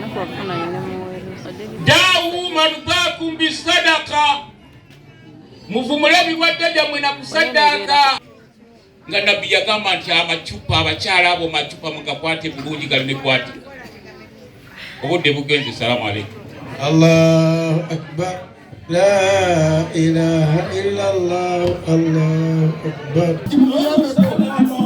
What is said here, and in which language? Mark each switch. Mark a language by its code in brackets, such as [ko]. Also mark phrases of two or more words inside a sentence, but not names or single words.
[ar] داووا مرضاكم بالصدقة, [lg] muvumule ebirwadde byammwe na kusaddaaka. Nga Nabbi yagamba nti amacupa, abakyala abo macupa mugakwate bulungi galimekwatika. Obudde bugenze. [ar] السلام عليكم. الله أكبر. لا إله إلا الله. الله أكبر.